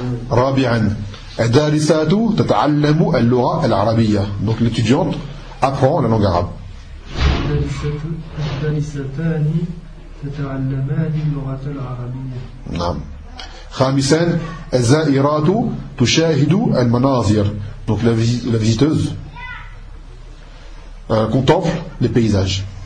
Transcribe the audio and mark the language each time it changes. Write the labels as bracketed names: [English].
[Arabic] رابعا الدارسات تتعلم اللغة العربية. [French] Donc l'étudiante apprend la langue arabe. [Arabic] الدارستان تتعلمان اللغة العربية. نعم. خامسا الزائرات تشاهد المناظر. [French] Donc la visiteuse contemple les paysages.